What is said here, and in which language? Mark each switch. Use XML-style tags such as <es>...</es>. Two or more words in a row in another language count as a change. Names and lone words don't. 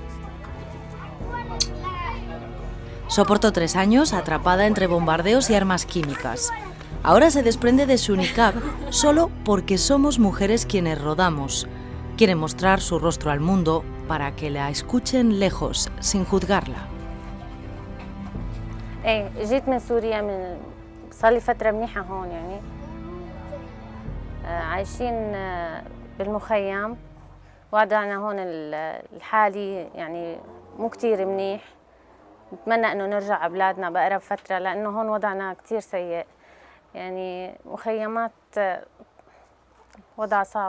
<es>Soportó 3 años atrapada entre bombardeos y armas químicas. Ahora se desprende de su niqab solo porque somos mujeres quienes rodamos. Quiere mostrar su rostro al mundo para que la escuchen lejos, sin juzgarla.</es> <ar>جيت من سوريا صار لي فترة منيحة هون يعني عايشين بالمخيم وضعنا هون الحالي يعني مو كتير منيح. نتمنى إنه نرجع على بلادنا بأقرب فترة لأنه هون وضعنا كتير سيء يعني مخيمات وضع صعب.</ar>